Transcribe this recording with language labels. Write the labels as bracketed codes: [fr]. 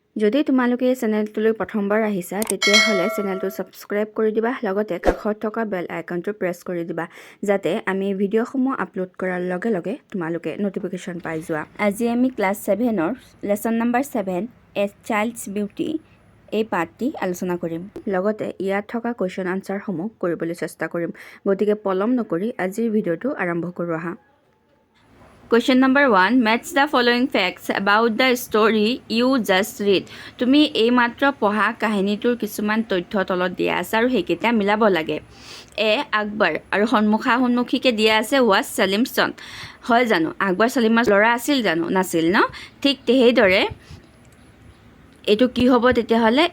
[as] যদি তোমালোকে এই চেনেলটোলৈ প্ৰথমবাৰ আহিছা তেতিয়াহ'লে চেনেলটো ছাবস্ক্ৰাইব কৰি দিবা, লগতে কাষত থকা বেল আইকনটো প্ৰেছ কৰি দিবা যাতে আমি ভিডিঅ'সমূহ আপলোড কৰাৰ লগে লগে তোমালোকে ন'টিফিকেশ্যন পাই যোৱা। আজি আমি ক্লাছ 7ৰ লেচন নম্বৰ 7 এ চাইল্ডছ বিউটি এই পাঠটি আলোচনা কৰিম। লগতে ইয়াত থকা কুৱেশ্যন আনচাৰসমূহ কৰিবলৈ চেষ্টা কৰিম। গতিকে পলম নকৰি আজিৰ ভিডিঅ'টো আৰম্ভ কৰোঁ আহা। [en] Question number 1. Match the following facts about the story you just read. [as] তুমি এই মাত্ৰ পঢ়া কাহিনীটোৰ কিছুমান তথ্য তলত দিয়া আছে আৰু সেইকেইটা মিলাব লাগে। এ. আকবৰ আৰু সন্মুখাসন্মুখীকৈ দিয়া আছে [en] ৱাজ ছালিম চন। [as] হয় জানো? আকবৰ ছালিমৰ ল'ৰা আছিল জানো? নাছিল ন? ঠিক সেইদৰে এইটো কি হ'ব তেতিয়াহ'লে?